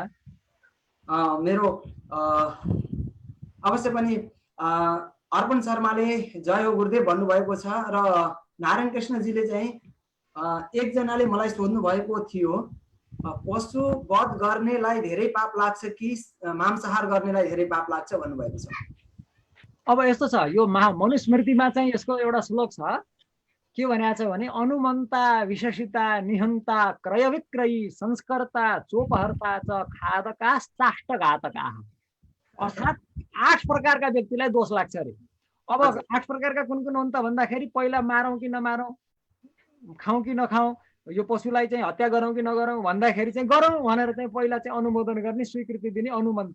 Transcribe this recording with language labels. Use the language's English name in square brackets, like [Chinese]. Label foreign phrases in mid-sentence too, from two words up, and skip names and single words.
[Nepali] मेरो अवश्य पनि अर्पण शर्माले जय हो गुरुदेव भन्नुभएको छ र नारायण कृष्णजीले चाहिँ एकजनाले मलाई सोध्नु भएको थियो, पशु वध गर्नेलाई धेरै पाप लाग्छ कि मांसाहार गर्नेलाई धेरै पाप लाग्छ भन्नुभएको छ। अब यस्तो छ, यो मनुस्मृतिमा चाहिँ यसको एउटा श्लोक छ, के भनेको छ भने [Sanskrit] अनुमन्ता विशेषिता निहन्ता क्रय विक्रयी संस्कर्ता चोपहर्ता च खादका चाष्टघातका, [Nepali] अर्थात् 8 प्रकारका व्यक्तिलाई दोष लाग्छ अरे। अब 8 प्रकारका कुन कुन हुन् त भन्दाखेरि पहिला मारौँ कि नमारौँ, खाउँ कि नखाउँ, यो पशुलाई चाहिँ हत्या गरौँ कि नगरौँ भन्दाखेरि चाहिँ गरौँ भनेर चाहिँ पहिला चाहिँ अनुमोदन गर्ने, स्वीकृति दिने अनुमन्ता।